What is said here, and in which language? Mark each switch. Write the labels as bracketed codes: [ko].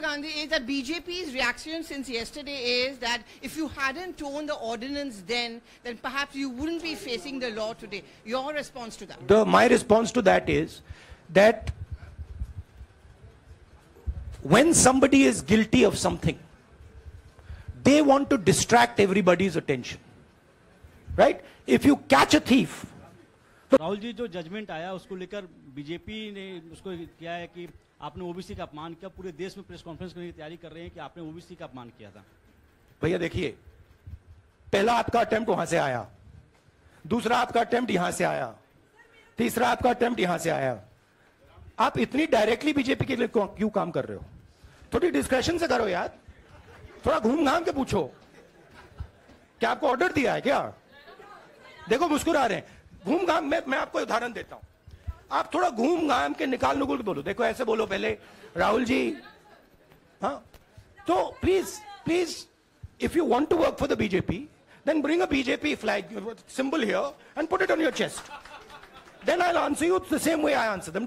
[en] Gandhi, is that BJP's reaction since yesterday is that if you hadn't torn the ordinance then perhaps you wouldn't be facing the law today. Your response to that? My response to that is that when somebody is guilty of something, they want to distract everybody's attention. Right? If you catch a thief. [hi] Rahul ji, जो judgement आया उसको लेकर BJP ने उसको किया है कि आपने ओबीसी का अपमान किया। पूरे देश में प्रेस कॉन्फ्रेंस करने की तैयारी कर रहे हैं कि आपने ओबीसी का अपमान किया था। भैया देखिए, पहला आपका अटेम्प्ट वहां से आया, दूसरा आपका अटेम्प्ट यहां से आया, तीसरा आपका अटेम्प्ट यहां से आया। आप इतनी डायरेक्टली बीजेपी के लिए क्यों काम कर रहे हो? थोड़ी डिस्कशन से करो यार, थोड़ा घूम घाम के पूछो। क्या आपको ऑर्डर दिया है क्या? देखो मुस्कुरा रहे हैं। घूम घाम मैं आपको उदाहरण देता हूं। आप थोड़ा घूम घाम के निकाल नुकुल के बोलो, देखो ऐसे बोलो पहले राहुल जी। हाँ, तो please [en] if you want to work for the BJP, then bring a BJP flag symbol here and put it on your chest. Then I'll answer you the same way I answer them.